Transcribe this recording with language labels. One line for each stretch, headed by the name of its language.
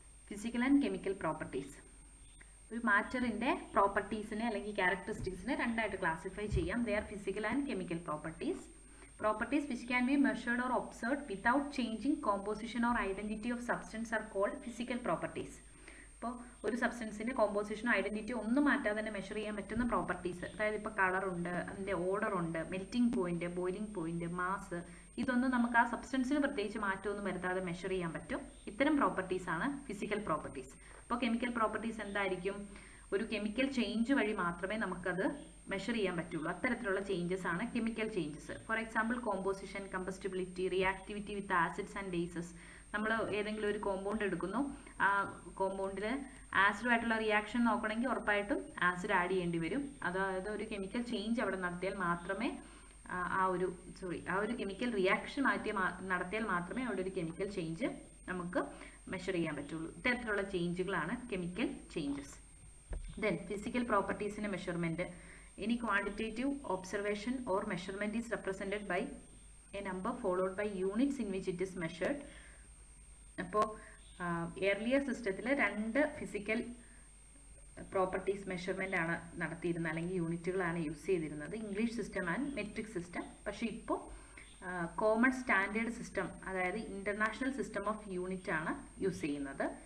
English: Physical and chemical properties.
Malayalam: ഒരു മാറ്ററിൻ്റെ പ്രോപ്പർട്ടീസിനെ അല്ലെങ്കിൽ ക്യാരക്ടറിസ്റ്റിക്സിനെ രണ്ടായിട്ട് ക്ലാസിഫൈ ചെയ്യാം.
English: They are physical and chemical properties. Properties which can be measured or observed without changing composition or identity of substance are called physical properties.
Malayalam: ഇപ്പോൾ ഒരു സബ്സ്റ്റൻസിൻ്റെ കോമ്പോസിഷനോ ഐഡൻറ്റിറ്റിയോ ഒന്നും മാറ്റാതെ തന്നെ measure ചെയ്യാൻ പറ്റുന്ന പ്രോപ്പർട്ടീസ്, അതായത് ഇപ്പോൾ കളറുണ്ട്, അതിൻ്റെ ഓർഡറുണ്ട്, melting point, boiling point, mass, ഇതൊന്നും നമുക്ക് ആ സബ്സ്റ്റൻസിന് പ്രത്യേകിച്ച് മാറ്റമൊന്നും വരുത്താതെ മെഷർ ചെയ്യാൻ പറ്റും. ഇത്തരം പ്രോപ്പർട്ടീസാണ് ഫിസിക്കൽ പ്രോപ്പർട്ടീസ്. അപ്പോൾ കെമിക്കൽ പ്രോപ്പർട്ടീസ് എന്തായിരിക്കും? ഒരു കെമിക്കൽ ചേഞ്ച് വഴി മാത്രമേ നമുക്കത് മെഷർ ചെയ്യാൻ പറ്റുള്ളൂ. അത്തരത്തിലുള്ള ചേഞ്ചസ് ആണ് chemical changes.
English: For example composition, combustibility, reactivity with acids and bases.
Malayalam: നമ്മൾ ഏതെങ്കിലും ഒരു കോമ്പൗണ്ട് എടുക്കുന്നു, ആ കോമ്പൗണ്ടിൽ ആസിഡുമായിട്ടുള്ള റിയാക്ഷൻ നോക്കണമെങ്കിൽ ഉറപ്പായിട്ടും ആസിഡ് ആഡ് ചെയ്യേണ്ടി വരും. അതായത് ഒരു കെമിക്കൽ ചേഞ്ച് അവിടെ നടത്തിയാൽ മാത്രമേ ആ ഒരു കെമിക്കൽ റിയാക്ഷൻ നടത്തിയാൽ മാത്രമേ അവിടെ ഒരു കെമിക്കൽ ചേഞ്ച് നമുക്ക് മെഷർ ചെയ്യാൻ പറ്റുള്ളൂ. ഇത്തരത്തിലുള്ള ചേഞ്ചുകളാണ് chemical changes.
English: Then physical properties in a measurement. Any quantitative observation or measurement is represented by a number followed by units in which it is measured.
Malayalam: അപ്പോൾ earlier സിസ്റ്റത്തിൽ രണ്ട് ഫിസിക്കൽ പ്രോപ്പർട്ടീസ് മെഷർമെൻ്റ് ആണ് നടത്തിയിരുന്നത്, അല്ലെങ്കിൽ യൂണിറ്റുകളാണ് use ചെയ്തിരുന്നത്, English system and metric system. പക്ഷേ ഇപ്പോൾ common standard system, അതായത് ഇൻ്റർനാഷണൽ സിസ്റ്റം ഓഫ് യൂണിറ്റ് ആണ് യൂസ് ചെയ്യുന്നത്.